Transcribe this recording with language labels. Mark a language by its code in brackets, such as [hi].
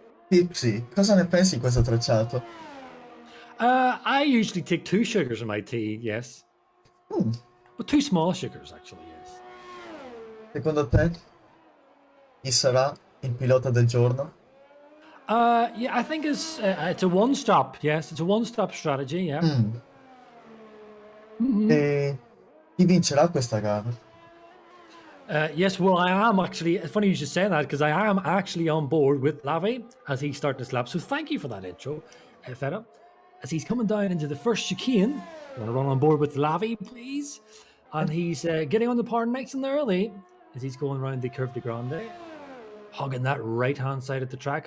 [it] Tipsy, cosa ne pensi di questo tracciato? [en] I usually take 2 sugars in my tea, yes. But 2 small sugars, actually, yes. [it] Secondo te, chi sarà il pilota del giorno? [en] Yeah, I think it's a one-stop, yes. It's a one-stop strategy, yeah. [it] E chi vincerà questa gara? [en] Yes, well, I am actually, it's funny you should say that, because I am actually on board with Lavi as he starts this lap. So thank you for that intro, Feta. As he's coming down into the first chicane, you want to run on board with Lavi, please? And he's getting on the par nice and early as he's going around the Curve de Grande, hogging that right-hand side of the track.